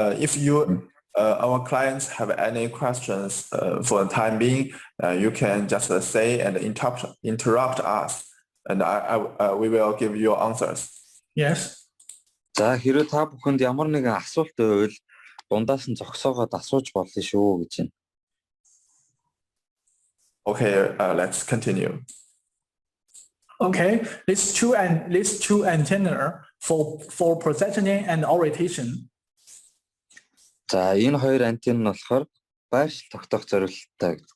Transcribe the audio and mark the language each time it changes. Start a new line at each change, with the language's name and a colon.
English: If you, our clients have any questions for the time being, you can just say and interrupt us, and we will give you answers. yes.
Mongolian: За хэрвээ та бүхэнд ямар нэгэн асуулт байвал дундаас нь зогсоогоод асууж болно шүү гэж байна.
English: Okay, let's continue. Okay, these two antenna for positioning and orientation.
Mongolian: За энэ хоёр антен нь болохоор байршил тогтоох зорилттой.